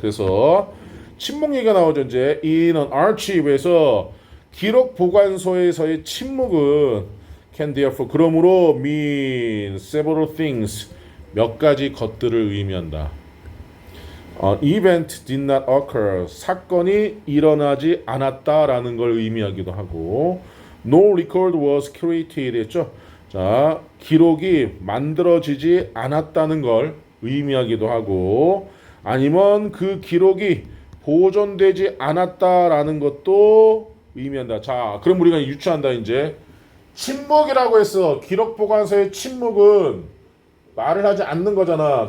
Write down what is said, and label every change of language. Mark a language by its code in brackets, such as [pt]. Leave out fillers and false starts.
[ko] 그래서 침묵 얘기가 나오죠. 이제 [en] in an archive [ko] 에서 기록 보관소에서의 침묵은 [en] can therefore [ko] 그러므로 [en] mean several things [ko] 몇 가지 것들을 의미한다. [en] event did not occur [ko] 사건이 일어나지 않았다라는 걸 의미하기도 하고 [en] no record was created [ko] 했죠. 자, 기록이 만들어지지 않았다는 걸 의미하기도 하고 아니면 그 기록이 보존되지 않았다라는 것도 의미한다. 자, 그럼 우리가 유추한다. 이제 침묵이라고 해서 기록 보관소의 침묵은 말을 하지 않는 거잖아.